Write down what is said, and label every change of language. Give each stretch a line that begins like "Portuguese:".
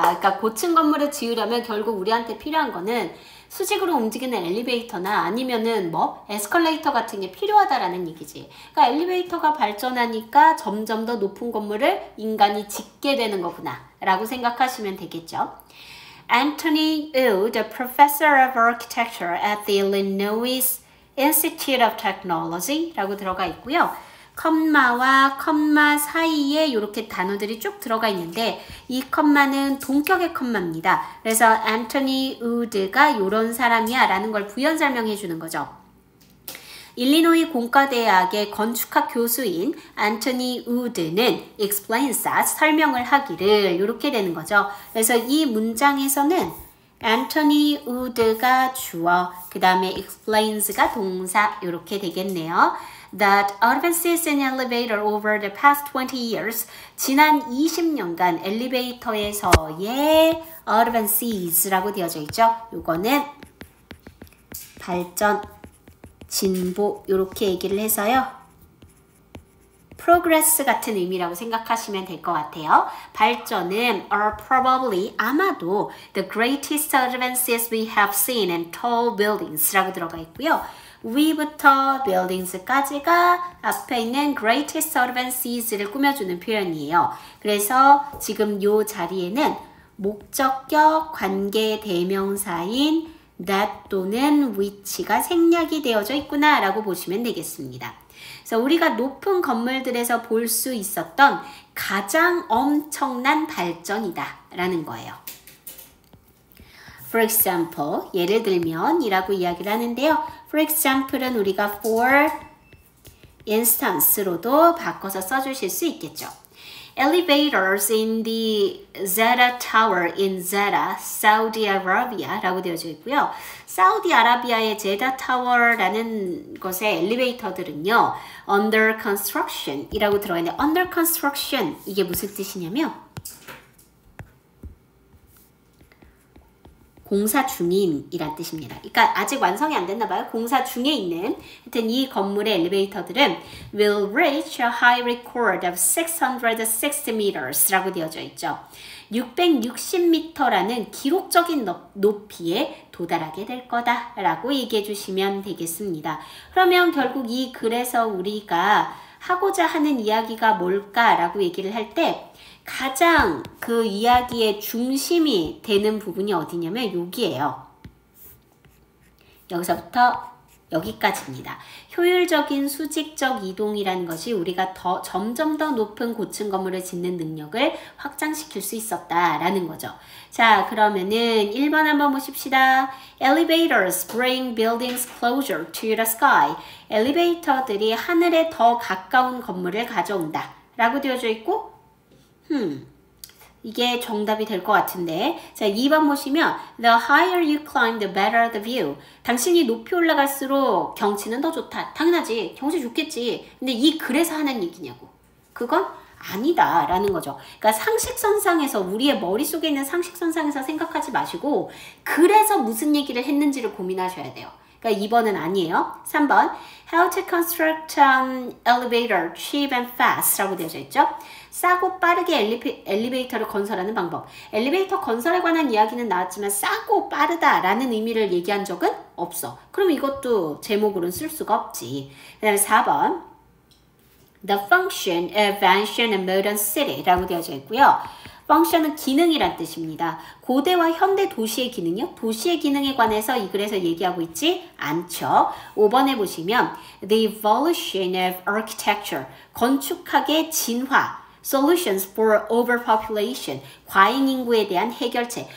Korean: 그러니까 고층 건물을 지으려면 결국 우리한테 필요한 거는 수직으로 움직이는 엘리베이터나 아니면은 뭐 에스컬레이터 같은 게 필요하다라는 얘기지. 그러니까 엘리베이터가 발전하니까 점점 더 높은 건물을 인간이 짓게 되는 거구나 라고 생각하시면 되겠죠.
English: Anthony Wu, the professor of architecture at the Illinois Institute of Technology
Korean: 라고 들어가 있고요. 컴마와 컴마 사이에 이렇게 단어들이 쭉 들어가 있는데 이 컴마는 동격의 컴마입니다. 그래서 앤토니 우드가 이런 사람이야 라는 걸 부연 설명해 주는 거죠. 일리노이 공과대학의 건축학 교수인 앤토니 우드는
English: explains that,
Korean: 설명을 하기를 이렇게 되는 거죠. 그래서 이 문장에서는 앤토니 우드가 주어, 그 다음에 explains가 동사 이렇게 되겠네요.
English: That advances in elevator over the past 20 years,
Korean: 지난 20년간 엘리베이터에서의 advances라고 되어져 있죠. 요거는 발전, 진보 이렇게 얘기를 해서요. progress 같은 의미라고 생각하시면 될 것 같아요. 발전은
English: are probably
Korean: 아마도
English: the greatest advances we have seen in tall buildings
Korean: 라고 들어가 있고요. we부터 buildings까지가 앞에 있는 greatest advances를 꾸며주는 표현이에요. 그래서 지금 이 자리에는 목적격 관계 대명사인 that 또는 which가 생략이 되어져 있구나 라고 보시면 되겠습니다. 그래서 우리가 높은 건물들에서 볼 수 있었던 가장 엄청난 발전이다 라는 거예요.
English: For example,
Korean: 예를 들면 이라고 이야기를 하는데요.
English: For example
Korean: 은 우리가
English: for instance
Korean: 로도 바꿔서 써주실 수 있겠죠.
English: Elevators in the Zeta Tower in Zeta, Saudi Arabia
Korean: 라고 되어져 있고요. 사우디아라비아의 제다 타워라는 것의 엘리베이터들은요.
English: under construction
Korean: 이라고 들어가 있는데 under construction 이게 무슨 뜻이냐면 공사 중인이란 뜻입니다. 그러니까 아직 완성이 안 됐나 봐요. 공사 중에 있는 하여튼 이 건물의 엘리베이터들은
English: will reach a high record of 660 meters
Korean: 라고 되어져 있죠. 660m라는 기록적인 높이에 도달하게 될 거다 라고 얘기해 주시면 되겠습니다. 그러면 결국 이 글에서 우리가 하고자 하는 이야기가 뭘까라고 얘기를 할 때 가장 그 이야기의 중심이 되는 부분이 어디냐면 여기예요. 여기서부터 여기까지입니다. 효율적인 수직적 이동이라는 것이 우리가 점점 더 높은 고층 건물을 짓는 능력을 확장시킬 수 있었다라는 거죠. 자, 그러면은 1번 한번 보십시다.
English: Elevators bring buildings closer to the sky.
Korean: 엘리베이터들이 하늘에 더 가까운 건물을 가져온다 라고 되어져 있고 이게 정답이 될 것 같은데 자 2번 보시면
English: The higher you climb, the better the view.
Korean: 당신이 높이 올라갈수록 경치는 더 좋다. 당연하지. 경치 좋겠지. 근데 이 글에서 하는 얘기냐고. 그건 아니다 라는 거죠. 그러니까 상식선상에서 우리의 머릿속에 있는 상식선상에서 생각하지 마시고 글에서 무슨 얘기를 했는지를 고민하셔야 돼요. 그러니까 2번은 아니에요. 3번
English: How to construct an elevator cheap and fast
Korean: 라고 되어져 있죠. 싸고 빠르게 엘리베이터를 건설하는 방법. 엘리베이터 건설에 관한 이야기는 나왔지만 싸고 빠르다라는 의미를 얘기한 적은 없어. 그럼 이것도 제목으로는 쓸 수가 없지. 그 다음에 4번
English: The function of ancient and modern city
Korean: 라고 되어져 있고요. function은 기능이란 뜻입니다. 고대와 현대 도시의 기능이요? 도시의 기능에 관해서 이 글에서 얘기하고 있지 않죠. 5번에 보시면
English: The evolution of architecture,
Korean: 건축학의 진화,
English: solutions for overpopulation,
Korean: 과잉 인구에 대한 해결책.